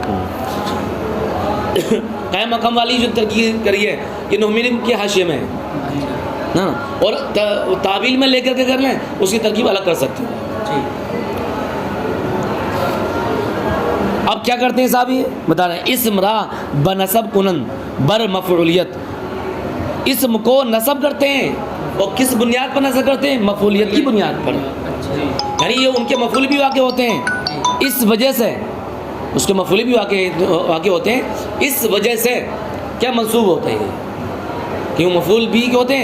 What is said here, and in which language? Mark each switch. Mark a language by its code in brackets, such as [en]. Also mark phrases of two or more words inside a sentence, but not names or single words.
[ur] قائم مقام والی جو ترکیب کری ہے یہ نحوی کے حاشیے میں ہے نا، اور تعویل میں لے کر کے کر لیں اس کی ترکیب الگ کر سکتے ہیں. اب کیا کرتے ہیں صاحب؟ یہ بتا رہے ہیں [fa] اسم را بنسب کنن بر مفعولیت. [ur] اسم کو نصب کرتے ہیں اور کس بنیاد پر نصب کرتے ہیں؟ مفعولیت کی بنیاد پر. یعنی یہ ان کے مفعول بھی واقع ہوتے ہیں، اس وجہ سے اس کے مفعول بھی واقع ہوتے ہیں، اس وجہ سے کیا منصوب ہوتے ہیں؟ کیوں مفعول بھی کیا ہوتے ہیں؟